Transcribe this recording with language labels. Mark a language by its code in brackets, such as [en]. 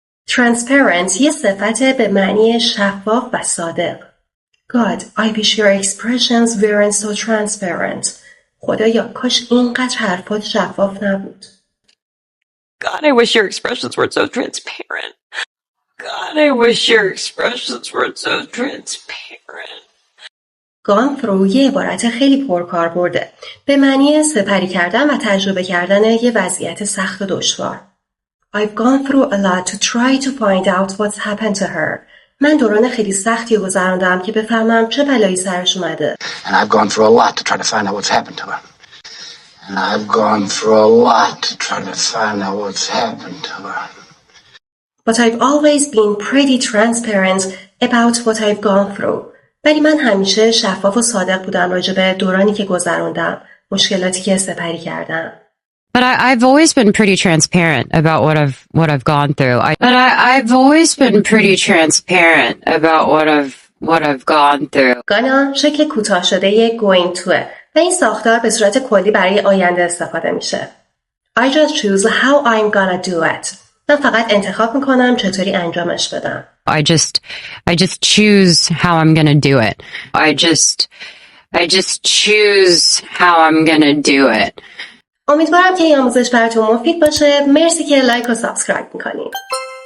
[fa] Transparent یه صفت به معنی شفاف و صادق. [en] God, I wish your expressions weren't so transparent. [fa] خدایا کاش اینقدر حرفات شفاف نبود. [en] God, I wish your expressions weren't so transparent. [fa] Gone through یه عبارت خیلی پرکاربرده. به معنی سپری کردن و تجربه کردن یه وضعیت سخت و دشوار. [en] I've gone through a lot to try to find out what's happened to her. [fa] من دوران خیلی سختی گذراندم که بفهمم چه بلایی سرش اومده. [en] And I've gone through a lot to try to find out what's happened to her. And I've gone through a lot to try to find out what's happened to her. But I've always been pretty transparent about what I've gone through. [fa] ولی من همیشه شفاف و صادق بودم راجع به دورانی که گذروندم، مشکلاتی که سپری کردم. [en] But I've always been pretty transparent about what I've gone through. I've always been pretty transparent about what I've gone through. [fa] گانا شکل کوتاه شده going to و این ساختار به صورت کلی برای آینده استفاده میشه. [en] I just choose how I'm gonna do it. [fa] من فقط انتخاب میکنم چطوری انجامش بدم. [en] I just choose how I'm gonna do it. I just choose how I'm gonna do it. [fa] امیدوارم که این آموزش براتون مفید باشه. مرسی که لایک و سابسکرایب میکنید.